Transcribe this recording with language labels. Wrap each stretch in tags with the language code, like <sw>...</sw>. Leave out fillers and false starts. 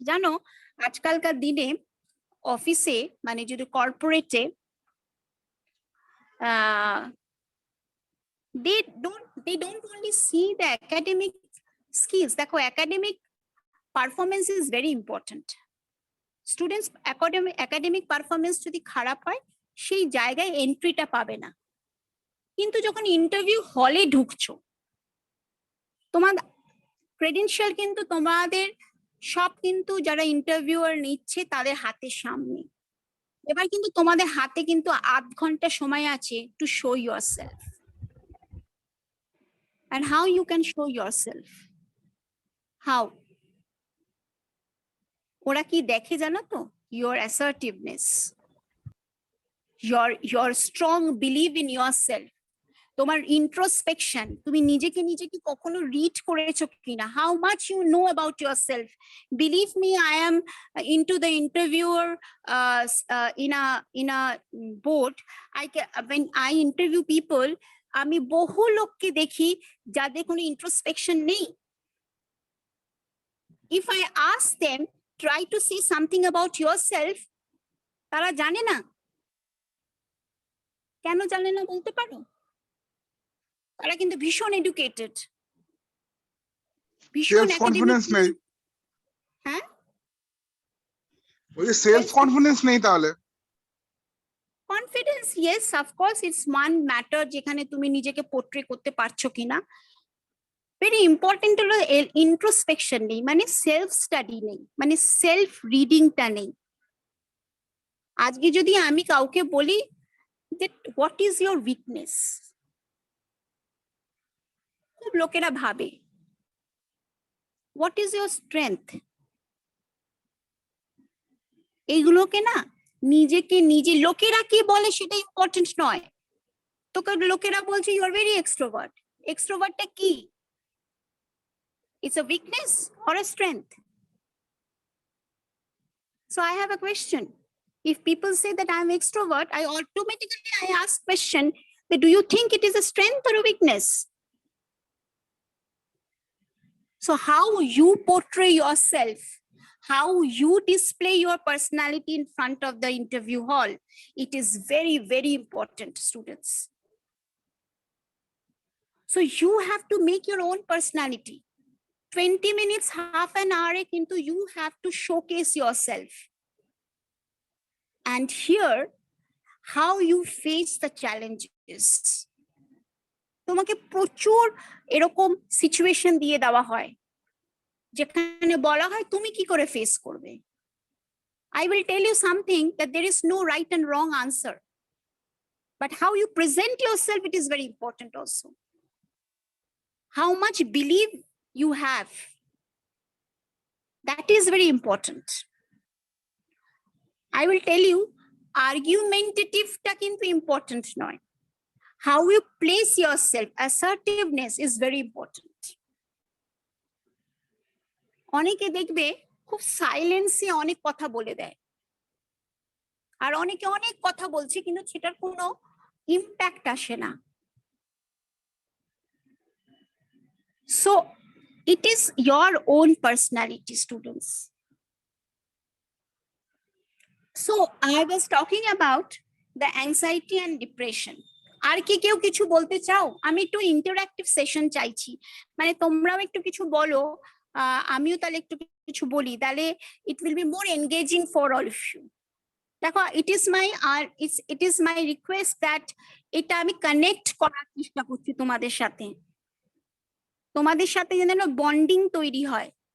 <bn>জানো, আজকালকার দিনে অফিসে, মানে যদি কর্পোরেটে,</bn> <en>they don't only see the academic skills.</en> <bn>দেখো,</bn> <en>academic performance is very important.</en> <bn>Students academic performance যদি খারাপ হয়, সেই জায়গায় এন্ট্রিটা পাবে না। কিন্তু যখন ইন্টারভিউ হলে ঢুকছো, তোমার ক্রেডেনশিয়াল কিন্তু তোমাদের সব কিন্তু যারা ইন্টারভিউয়ার নিচ্ছে তাদের হাতের সামনে। এবার কিন্তু তোমাদের হাতে কিন্তু 8 ঘন্টা সময় আছে</bn> <en>To show yourself. And how you can show yourself? How?</en> <bn>ওরা কি দেখে জানো তো?</bn> <en>Your assertiveness, your strong belief in yourself,</en> <bn>তোমার introspection, তুমি নিজেকে কখনো রিড করেছো কিনা,</bn> <en>how much you know about yourself. Believe me, I am into the interviewer in a board. When I interview people, আমি বহু লোককে দেখি যাদের কোনো introspection নেই। If I ask them, try to say something about yourself,</en> <bn>তারা জানে না। কেন জানে না বলতে পারো? তারা কিন্তু ভীষণ এডুকেটেড, ভীষণ কনফিডেন্স নেই। হ্যাঁ, ওই সেলফ কনফিডেন্স নেই তাহলে। Confidence,</bn> <en>yes of course, it's one matter</en> <bn>যেখানে তুমি নিজেকে পোর্ট্রে করতে পারছো কিনা।</bn> <en>very important</en> <bn>হলো ইন্ট্রোস্পেকশন নেই, মানে সেলফ স্টাডি নেই, মানে সেলফ রিডিংটা নেই। আজকে যদি আমি কাউকে বলি যে</bn> <en>what is your weakness,</en> <bn>খুব লোকেরা ভাবে</bn> <en>What is your strength.</en> <bn>এইগুলোকে না নিজেকে লোকেরা কি বলে সেটা ইম্পর্টেন্ট নয়। তোকে লোকেরা বলছে</bn> <en>you are very extrovert,</en> <bn>এক্সট্রোভার্টটা কি?</bn> <en>It's a weakness or a strength? So I have a question. If people say that I'm extrovert, I automatically ask question that do you think it is a strength or a weakness? So how you portray yourself, how you display your personality in front of the interview hall, it is very, very important, students. So you have to make your own personality. 20 minutes, half an hour, কিন্তু you have to showcase yourself. And here, how you face the challenges.</en> <bn>তোমাকে প্রচুর এরকম situation দিয়ে দেওয়া হয় যেখানে বলা হয় তুমি কি করে ফেস করবে।</bn> <en>I will tell you something that there is no right and wrong answer. But how you present yourself, it is very important also. How much belief you have, that is very important. I will tell you,</en> <bn>argumentative ta kintu important noy.</bn> <en>How you place yourself, assertiveness is very important.</en> <bn>অনেকে দেখবে খুব সাইলেন্সে অনেক কথা বলে দেয়, আর অনেকে অনেক কথা বলছে কিন্তু সেটার কোনো ইম্প্যাক্ট আসে না।</bn> <en>So it is your own personality, students. So I was talking about the anxiety and depression.</en> <bn>আর কি কেউ কিছু বলতে চাও? আমি একটু ইন্টারঅ্যাক্টিভ সেশন চাইছি, মানে তোমরাও একটু কিছু বলো, আমিও তাহলে একটু কিছু বলি, তাহলে</bn> <en>It will be more engaging for all of you.</en> <bn>দেখো,</bn> <en>it is my request that</en> <bn>এটা আমি কানেক্ট করার চেষ্টা করছি তোমাদের সাথে, যেন বন্ডিং তৈরি হয়।</bn>